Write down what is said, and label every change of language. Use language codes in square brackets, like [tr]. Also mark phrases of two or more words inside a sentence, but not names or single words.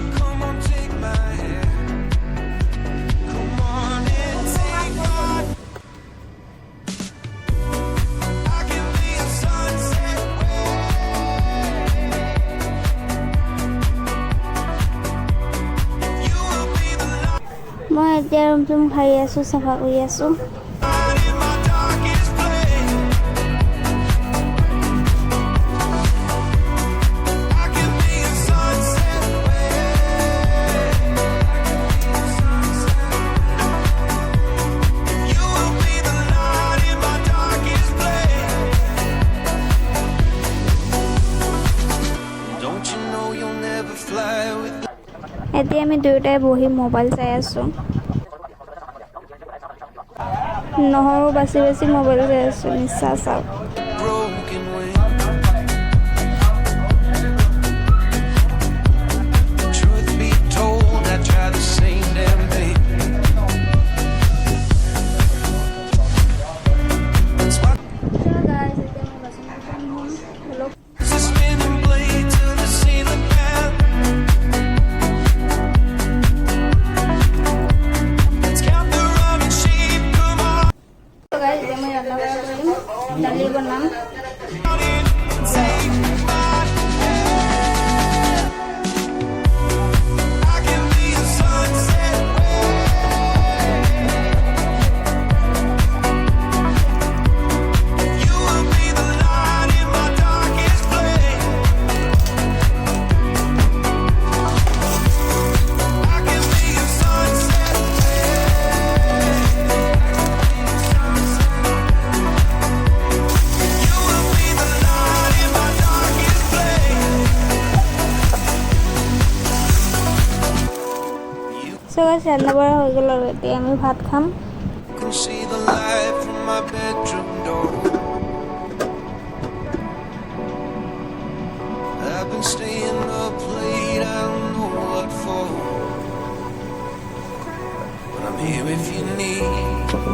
[en] Come on, take my hand. Come on and take my. I can be a sunset you will be the [as] মই এতিয়া ৰুম খাই আছো, চাফা কৰি আছো। [en] light in my darkest place. I can be a sunset you will be the light in my darkest place. Don't you know you'll never fly with [as] এতিয়া আমি দুয়োটাই বহি মোবাইল চাই আছো। নহৰু বাচি বাচি মোবাইল চাই আছো, নিশ্চয় চাওক। [en] broken wing. Truth be told, I try the same damn thing. That's why it's a spinning blade to the ceiling fan. Let's count the running sheep. Come on. [as] দালি বনাম। [en] I can be a sunset you will be the light in my darkest place. I can be a sunset you will be the light in my darkest place. You So guys, [as] ৰান্ধা বঢ়া হৈ গ'ল আৰু এতিয়া আমি ভাত খাম। [en] can see the light from my bedroom door. I've been staying up late, I don't know what for. But I'm here if you need.